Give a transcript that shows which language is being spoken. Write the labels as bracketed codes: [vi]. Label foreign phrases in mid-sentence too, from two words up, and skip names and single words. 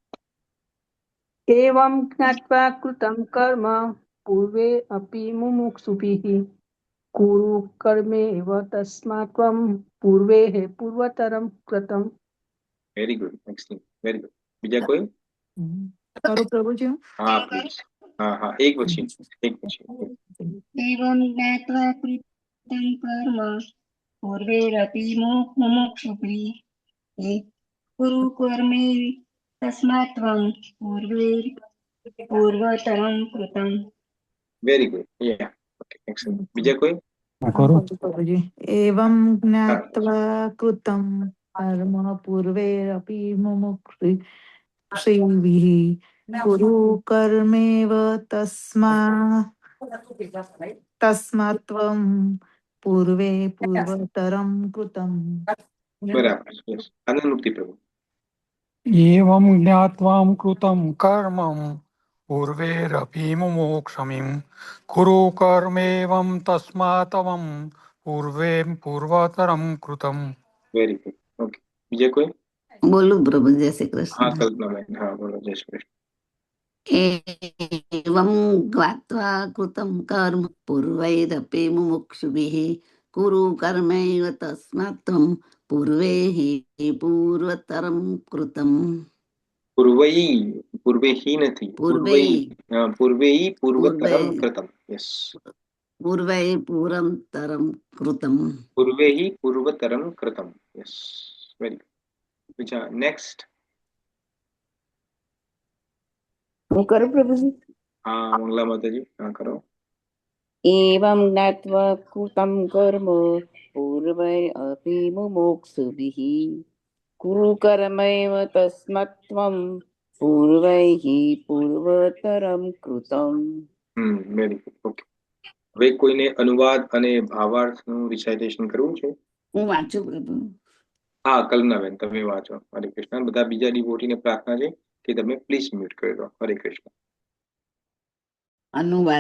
[sa] एवं ज्ञात्वा कृतं कर्म पूर्वे अपि मुमुक्षुभिः कुरु कर्मेव तस्मात् त्वं पूर्वेः पूर्वतरम कृतम. [en] very good, excellent, very good. [gu] બીજા કોઈ? કરું પ્રભુજી? હા પ્લીઝ. હા, એક પછી. [sa] एवं ज्ञात्वा कृतं कर्म पूर्वैरपि मुमुक्षुभिः कुरु कर्मे तस्मात् त्वं पूर्वतरं कृतं. [en] very good. ya, okay, excellent. [gu] બીજા કોઈ? [sa] પ્રભુજી. एवं ज्ञात्वा कृतं कर्म पूर्वेरपि मुमुक्षुभिः कुरु कर्मेव तस्मात् त्वं पूर्वे पूर्वतरम कृतम. [gu] બરાબર. યસ. આનંદ મુક્તિ પ્રભુ. [sa] एवं ज्ञात्वां कृतं कर्मं पूर्वेरपि मुमुक्षुमिं कुरु कर्मेवं तस्मात्त्वं पूर्वे पूर्वतरं कृतं. [en] very good. okay, [gu] બીજે કોઈ? બોલું પ્રભુ, જય શ્રી હા, કૃષ્ણ. કલ્પનાબેન, હા બોલો. જય શ્રી કૃષ્ણ. [sa] एवं ज्ञात्वा कृतं कर्म पूर्वैरपि मुमुक्षुभिः कुरु कर्मैव तस्मात् त्वं पूर्वे हि पूर्वतरं कृतम्. पूर्वै, पूर्वे ही નથી, પૂર્વૈ પૂર્વૈ. હા, પૂર્વૈ પૂર્વે पूर्वतरम कृतम. યસ, पूर्वै पूरंतरं कृतम्. पूर्वे ही पूर्वतरम कृतम. [en] yes, very good. [gu] બીજા નેક્સ્ટ. હું કરું પ્રભુજી? હા, મંગલા માતાજી, હા કરો. [sa] एवं ज्ञात्वा कृतं कर्म पूर्वैरपि मुमुक्षुभिः कुरु कर्मैव तस्मात् त्वं पूर्वैः पूर्वतरं कृतम्. [en] very good. [gu] ઓકે, હવે કોઈને અનુવાદ અને ભાવાર્થનું રિસાઇટેશન કરવું છે? હું વાંચું પ્રભુ. હા, કલ્પનાબેન તમે વાંચો. હરે કૃષ્ણ. બધા બીજા ડિવોટીને પ્રાર્થના છે કે તમે પ્લીઝ મ્યુટ કરી દો. હરે કૃષ્ણ. અનુવાદ.